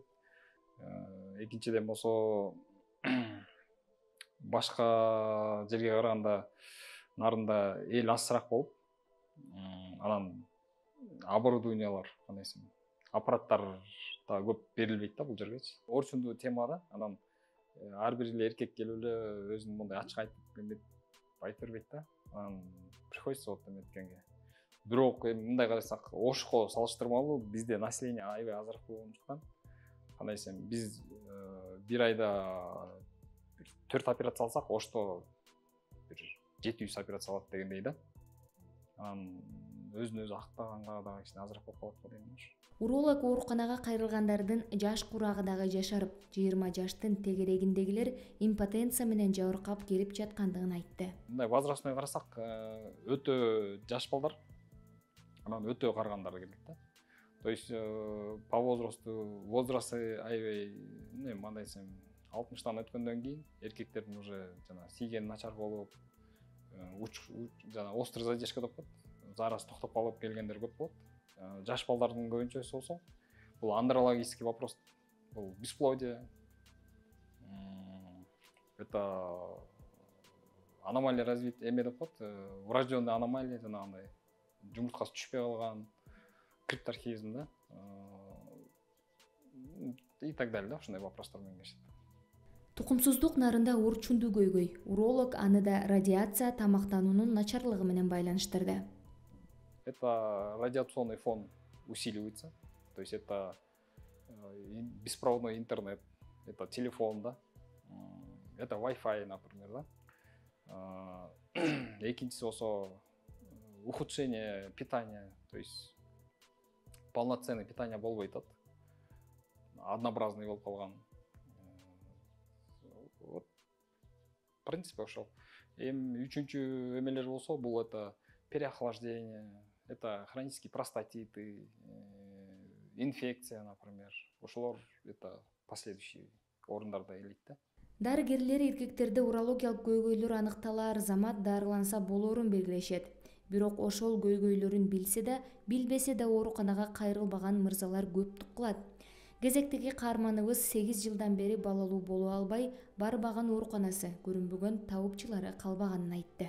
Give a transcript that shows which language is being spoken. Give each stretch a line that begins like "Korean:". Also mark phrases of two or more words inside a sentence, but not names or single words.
Kyrgyz: Экинчиден болсо башка жерге караганда нарында эл азыраак болуп, анан оборудованиялар, аппараттар да көп берилбейт да бул жергечи. Орчундуу темада анан ар бир эле эркек келип эле өзүн мындай ачык айтып бербейт да. Анан
Russian: приходится вот
Kyrgyz: эметкенге. Бирок мындай карасак, Ошко салыштырмалуу бизде население аябай азыраак болгондуктан, кандай десем, биз бир айда 4 операция алсак, Ошто бир 700 операция алат дегендей да. Анан өзүн өзү актаганга дагы кичине азыраак болуп калат го дейм. Уролог ооруканага кайрылгандардын жаш курагы дагы жашарып, 20 жаштын тегерегиндегилер импотенция менен жабыркап келип жаткандыгын айтты. Мындай возрастной карасак, өтө жаш балдар, анан өтө карыгандар келет да.
Russian: То есть по возрасты
Kyrgyz: аябай мындай десем 60-тан өткөндөн кийин эркектердин уже жана тийгени начар болуп жана
Russian: острый задержка
Kyrgyz: деп коет, зараз токтоп калып келгендер көп болот. Жаш балдардын көбүнчөсү болсо бул
Russian: андрологический вопрос,
Kyrgyz: бул бесплодие,
Russian: это аномалия развития
Kyrgyz: эме деп коет,
Russian: врожденный аномалия,
Kyrgyz: жанагындай жумурткасы түшпөй калган, крипторхизм да,
Russian: и так далее,
Kyrgyz: да, ушундай вопростар менен келишет. Тукумсуздук нарында урчунду көйгөй. Уролог аны да радиация тамактануунун начарлыгы менен байланыштырды.
Russian: Это радиационный фон усиливается, то есть это беспроводной интернет, это телефон, да, это Wi-Fi, например, да.
Kyrgyz: Экинчиси болсо
Russian: ухудшение питания, то есть полноценный питание
Kyrgyz: болбой атат, однообразный болуп калган.
Russian: Вот, в принципе,
Kyrgyz: ошол. Эми үчүнчү эмелер болсо, бул
Russian: это переохлаждение, это хронический простатиты, инфекция, например.
Kyrgyz: Ошолор
Russian: это последующий
Kyrgyz: орундарда элейт да. Дарыгерлер эркектерде урологиялык көйгөйлөр аныкталаар замат дарыланса болоорун белгилешет. Бирок ошол көйгөйлөрүн билсе да, билбесе да ооруканага кайрылбаган мырзалар көп кылат. Кезектеги каарманыбыз 8 жылдан бери балалуу боло албай, барбаган ооруканасы көрүнбөгөн табыпчылары калбаганын айтты.